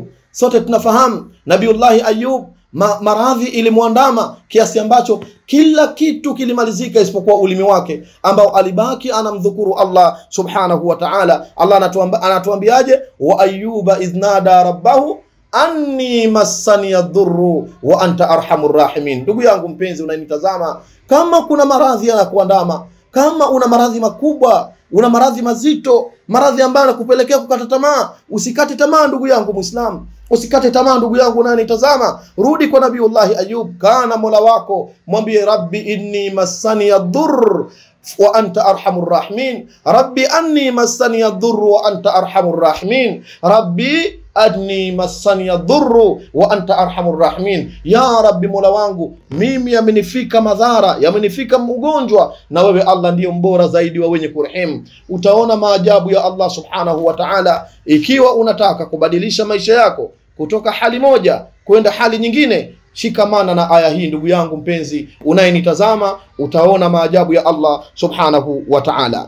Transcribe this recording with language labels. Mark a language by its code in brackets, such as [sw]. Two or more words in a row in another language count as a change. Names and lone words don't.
[sw] Sote tunafahamu Nabiullahi Ayyub maradhi ilimwandama kiasi ambacho kila kitu kilimalizika isipokuwa ulimi wake ambao alibaki anamdhukuru Allah [ar] سبحانه وتعالى. [sw] Allah anatuambiaje? [ar] وأيوب إذ نادى ربه أني مسني الضر وأنت أرحم الراحمين. [sw] Ndugu yangu mpenzi unanitazama, kama kuna maradhi yanakuandama, kama una maradhi makubwa, una maradhi mazito, maradhi ambayo yanakupelekea kukata tamaa, usikate tamaa ndugu yangu Muislamu. Usikate tamaa ndugu yangu unanitazama, rudi kwa Nabiullahi Ayyub, kana mola wako, mwambie [ar] ربي إني مسني الضر وأنت أرحم الراحمين, ربي أني مسني الضر وأنت أرحم الراحمين, ربي أني مسني الضر وأنت أرحم الراحمين. يا رب [sw] mola wangu, mimi yamenifika madhara, yamenifika mgonjwa, na wewe Allah ndiyo mbora zaidi wa wenye kurehemu. Utaona maajabu ya Allah [ar] سبحانه وتعالى. [sw] Ikiwa unataka kubadilisha maisha yako kutoka hali moja kwenda hali nyingine, Shikamana na aya hii ndugu yangu mpenzi unayenitazama, utaona maajabu ya Allah [ar] سبحانه وتعالى.